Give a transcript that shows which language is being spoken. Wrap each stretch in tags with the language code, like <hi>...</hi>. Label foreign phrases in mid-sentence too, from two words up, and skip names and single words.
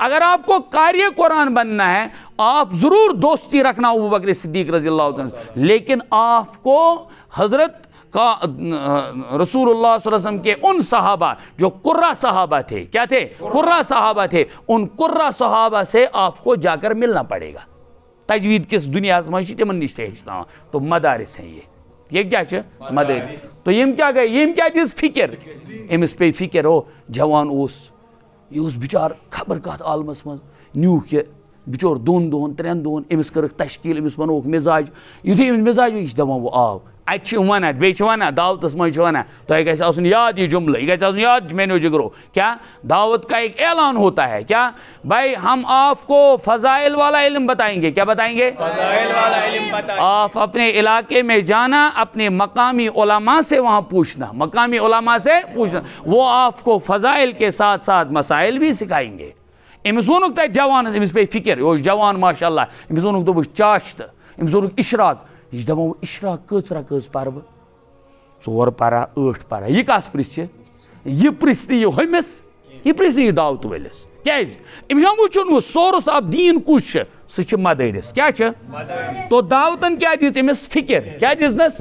<ur>اگر آپ کو قاری قرآن بننا ہے، آپ ضرور دوستی رکھنا ابو بکر صدیق</ur> <ar>رضی اللہ عنہ</ar> <ur>سے، لیکن آپ کو حضرت کا رسول اللہ</ur> <ar>صلی اللہ علیہ وسلم</ar> <ur>کے ان صحابہ جو قرہ صحابہ تھے، کیا تھے؟ قرہ صحابہ تھے، ان قرہ صحابہ سے آپ کو جا کر ملنا پڑے گا.</ur> <ks>تجوید کس دنیا مجھ تمن نش ہیچنا. تو مدارس ہیں یہ کیا چھ؟ مدارس. تو یم کیا گئے؟ یم کیا دِژ فکر؟ امس پے فکر. او جوان یہ بچار خبر کت عالمس من نیوک یہ بچور 2 دۄہن 3 دۄہن امس کرک تشکیل، امس بنوک مزاج. یتھے امس مزاج یہ دپان وہ آو اتھ ونان بیٚیہِ ونان دعوتس من ونان تۄہہِ گژھِ آسُن یاد یہ جملہ، یہ گژھِ آسُن یاد میانیو جگرو.</ks> <ur>کیا دعوت کا ایک اعلان ہوتا ہے؟ کیا بھائی ہم آپ کو فضائل والا علم بتائیں گے. کیا بتائیں گے؟ فضائل والا علم بتائیں. آپ اپنے علاقے میں جانا، اپنے مقامی علماء سے وہاں پوچھنا، مقامی علماء سے پوچھنا، وہ آپ کو فضائل کے ساتھ ساتھ مسائل بھی سکھائیں گے.</ur> <ks>امس وونُکھ تتہِ جوانس، امس پے فکر، یہ اوس جوان</ks> <ar>ماشاء اللہ.</ar> <ks>امس وونُکھ دوٚپُکھ چاشتہٕ، امس وونُکھ اشراق. یہ دپان اشراق کٔژ رکٲژ پرٕ بہٕ؟ 4 پرا 8 پرا. یہ کس پرژھِ؟ یہ پرژھِ نہٕ یہِ ہوٚمِس، یہ پرژھِ نہٕ یہِ دعوت وٲلِس. کیٛازِ أمِس چھُ وٕچھُن وۄنۍ</ks> <en>source of</en> <ks>دیٖن کُس چھُ سُہ چھُ مدارس کیٛاہ چھُ تو دعوتن کیٛاہ دِژ أمِس فِکر کیٛاہ دِژنس</ks>